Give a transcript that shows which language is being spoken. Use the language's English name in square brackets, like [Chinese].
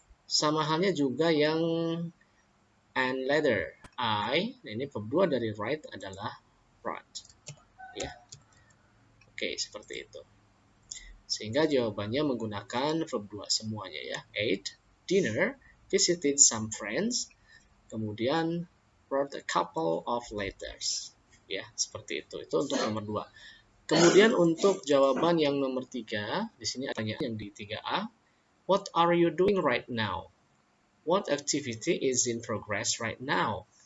[Indonesian] Sama halnya juga yang [English] and later I, [Indonesian] nah ini verb 2 dari write adalah brought, ya. Oke, seperti itu. Sehingga jawabannya menggunakan verb 2 semuanya, ya. [English] Ate dinner, visited some friends, kemudian wrote a couple of letters. [Indonesian] Ya, seperti itu. Itu untuk nomor 2. Kemudian untuk jawaban yang nomor 3, di sini adanya yang di 3A. [English] What are you doing right now? What activity is in progress right now?